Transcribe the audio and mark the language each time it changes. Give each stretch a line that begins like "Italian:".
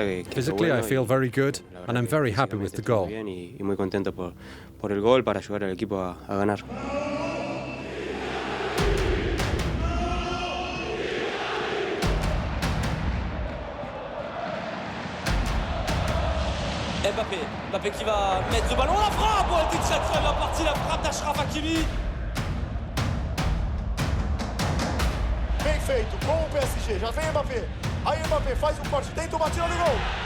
English: Physically, I feel very good, and I'm very happy with the goal.
Spanish: Y muy contento por el gol para ayudar al equipo a ganar.
French: Mbappé qui va mettre le ballon, la frappe, elle était très très bien partie, la frappe d'Achraf Hakimi.
Portuguese: Bem feito, com o PSG, já vem Mbappé. Aí Mbappé faz um corte, tenta uma batida no gol.